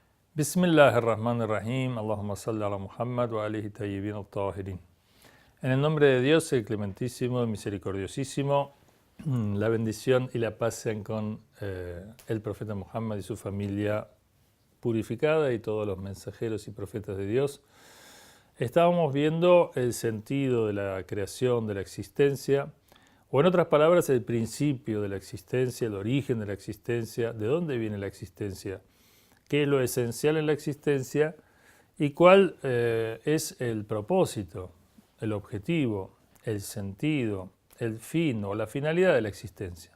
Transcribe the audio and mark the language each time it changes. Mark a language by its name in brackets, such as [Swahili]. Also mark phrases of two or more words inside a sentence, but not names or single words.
[Arabic] بسم الله الرحمن الرحيم. اللهم صل على محمد وآله طيبين الطاهرين. [Spanish] En el nombre de Dios, el clementísimo, el misericordiosísimo, la bendición y la paz sean con el profeta Muhammad y su familia purificada y todos los mensajeros y profetas de Dios. Estábamos viendo el sentido de la creación, de la existencia, o en otras palabras, el principio de la existencia, el origen de la existencia, de dónde viene la existencia, qué es lo esencial en la existencia y cuál es el propósito, el objetivo, el sentido, el fin o la finalidad de la existencia.